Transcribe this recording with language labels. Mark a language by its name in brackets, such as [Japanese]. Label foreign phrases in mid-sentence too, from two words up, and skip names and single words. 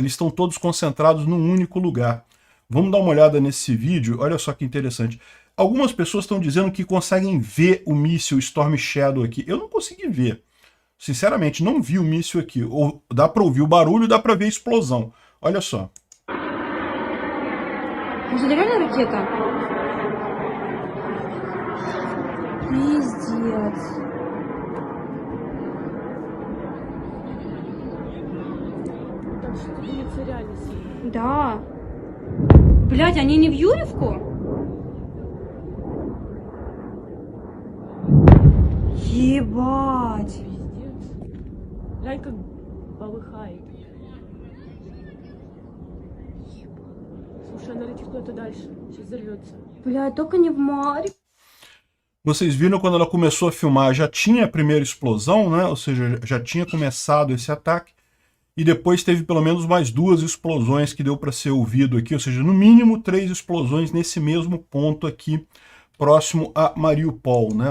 [Portuguese] Eles estão todos concentrados num único lugar. Vamos dar uma olhada nesse vídeo, olha só que interessante. Algumas pessoas estão dizendo que conseguem ver o míssil Storm Shadow aqui. Eu não consegui ver. Sinceramente, não vi o míssil aqui. Ou dá para ouvir o barulho, dá para ver a explosão. Olha só. [Russian] Может, это реально ракета? Пиздец. Там что-то движется реально сильно. Да. Блядь, они не в Юрьевку? Ебать. Пиздец. Глянь, как полыхает. Слушай, она летит куда-то дальше. Сейчас взорвется. Блядь, только не в Марь. [Portuguese] Vocês viram quando ela começou a filmar, já tinha a primeira explosão, né? Ou seja, já tinha começado esse ataque. E depois teve pelo menos mais 2 explosões que deu para ser ouvido aqui. Ou seja, no mínimo 3 explosões nesse mesmo ponto aqui, próximo a Mariupol, né?